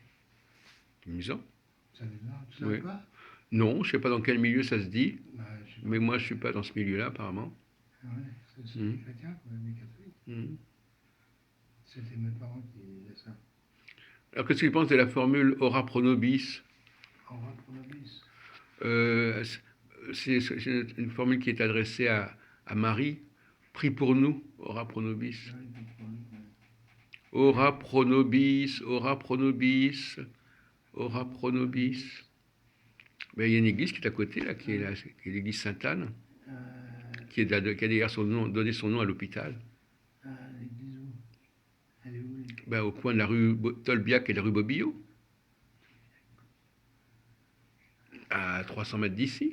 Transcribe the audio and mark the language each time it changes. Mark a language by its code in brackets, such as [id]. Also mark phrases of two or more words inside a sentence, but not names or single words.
[fr] Amusant. Ça veut dire, tu savais Oui. pas? Non, je ne sais pas dans quel milieu ça se dit, Bah, je sais pas. mais moi je ne suis pas dans ce milieu-là apparemment. Ouais, c'est Mm. des chrétiens, quoi, des catholiques. Mm. C'était mes parents qui disaient ça. Alors qu'est-ce que tu penses de la formule [la] ora pro nobis? Ora pro nobis. [fr] Euh, c'est une formule qui est adressée à Marie. Prie pour nous, [la] ora pro nobis. [fr] Ouais, [la] Ora pro nobis, ora pro nobis, ora pro nobis. [fr] Ben, il y a une église qui est à côté, là, qui est l'église Sainte-Anne, qui a d'ailleurs donné son nom à l'hôpital. l'église où? Elle est où l'église? Ben, au coin de la rue Tolbiac et de la rue Bobillot, à 300 mètres d'ici.